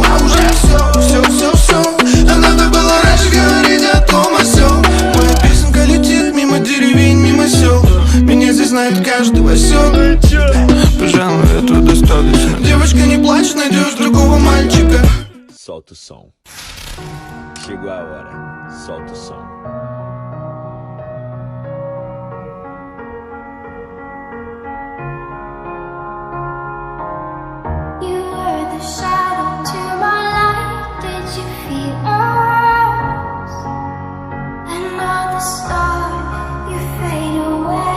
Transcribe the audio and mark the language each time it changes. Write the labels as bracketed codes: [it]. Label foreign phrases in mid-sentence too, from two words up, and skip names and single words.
[ru] А уже всё. А надо было раньше говорить о том, о сём. Моя песенка летит мимо деревень, мимо сел. Меня здесь знает каждый осёл. Пожалуй, этого достаточно. Девочка, не плачь, найдешь другого мальчика. [pt] Solta o som. Chegou a hora. Solta o som. [en] You were the shadow to my light. Did you feel us? Another star, you fade away.